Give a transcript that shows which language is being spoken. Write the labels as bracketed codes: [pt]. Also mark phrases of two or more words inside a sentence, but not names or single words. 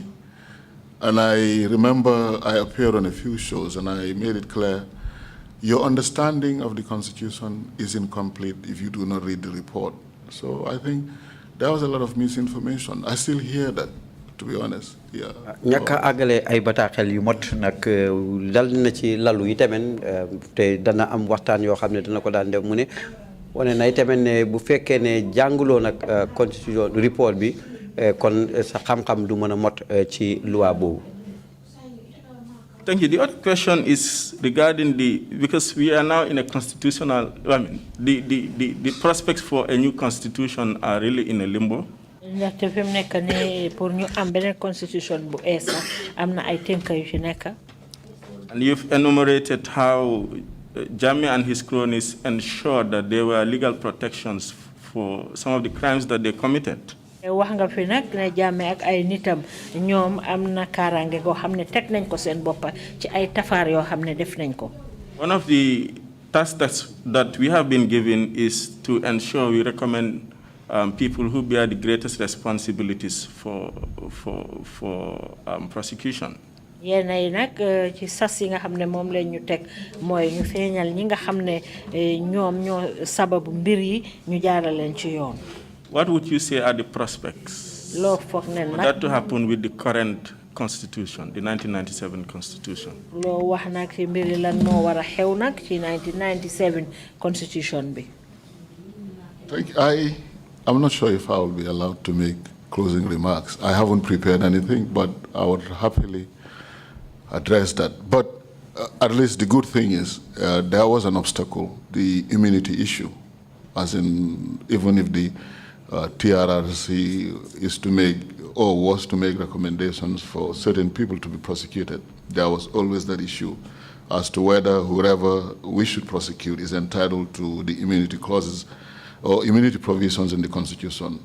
[en] And I remember I appeared on a few shows and I made it clear, your understanding of the Constitution is incomplete if you do not read the report. So I think there was a lot of misinformation. I still hear that, to be honest. Yeah. [wo] ñàkk a àggale ay bataaxel yu mot nag dal na ci lalu yi tamit te dana am waxtaan yoo xam ne dana ko daan def mu ne wane na tamit ne bu fekkee ne jànguloo nag [en] constitution report [wo] bi kon sa xam-xam du mën a mot ci loi boobu. [en] Thank you. The other question is regarding because we are now in a constitutional, I mean, the prospects for a new constitution are really in a limbo. [wo] ndaxte fi mu nekk nii pour ñu am beneen constitution bu ees am na ay tënk yu ci nekk. [en] And you've enumerated how Jammeh and his cronies ensured that there were legal protections for some of the crimes that they committed. [wo] wax nga fi nag ne Jammeh ak ay nitam ñoom am na kaaraange goo xam ne teg nañ ko seen boppa ci ay tafaar yoo xam ne def nañ ko. [en] One of the tasks that we have been given is to ensure we recommend people who bear the greatest responsibilities for prosecution. [wo] yéen ay nag ci sas yi nga xam ne moom lañ ñu teg mooy ñu feeñal ñi nga xam ne ñoom ñoo sababu mbir yi ñu jaaraleen ci yoon. [en] What would you say are the prospects for that to happen with the current constitution, the 1997 constitution? [wo] Loo wax nag ci mbir yi lan moo war a xew nag ci 1997 constitution bi. [en] I'm not sure if I will be allowed to make closing remarks. I haven't prepared anything, but I would happily address that. But at least the good thing is there was an obstacle, the immunity issue, as in even if the TRRC is to make or was to make recommendations for certain people to be prosecuted, there was always that issue as to whether whoever we should prosecute is entitled to the immunity clauses or immunity provisions in the Constitution.